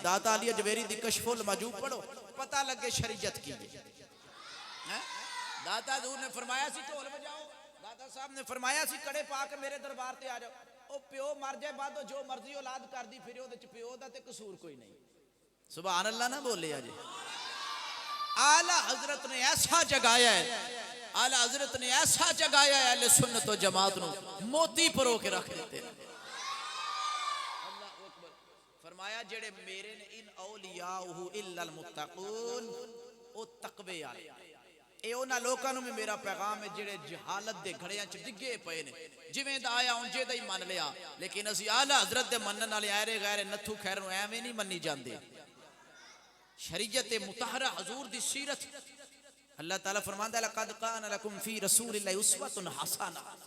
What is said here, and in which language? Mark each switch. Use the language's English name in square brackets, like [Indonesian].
[Punjabi] داتا علی اجویری دی کشف المجوب پڑھو پتہ لگے شریعت کی ہے. داتا حضور نے فرمایا سی ڈھول بجاؤ داتا صاحب نے فرمایا سی کڑے پا کے میرے دربار تے آ جاؤ. او پیو مر جائے بعد جو مرضی اولاد کر دی پھر او دے پیو دا تے قصور کوئی نہیں. سبحان اللہ نہ بولے آجے. [Urdu] اعلی حضرت نے ایسا جگایا ہے اعلی حضرت نے ایسا جگایا ہے اہل سنت و جماعت [Punjabi] نو موتی پرو کے رکھ دیتے. [Arabic] اللہ اکبر. [Punjabi] فرمایا جڑے میرے نے [Arabic] ان اولیاءہ الا المتقون [Punjabi] او تقوی والے اے انہاں لوکاں نو میرا پیغام ہے جڑے جہالت دے گھڑیاں چ ڈگے پئے نے جویں دا آیا اونجے دا ہی من لیا. لیکن اسی اعلی حضرت دے منن والے ایرے غیر نتھو خیر نو ایویں نہیں منی جاندے. [Urdu] شریعت مطہرہ حضور دی سیرت اللہ تعالیٰ فرماندا ہے [Arabic] لقد کان لکم فی رسول اللہ اسوۃ حسنہ.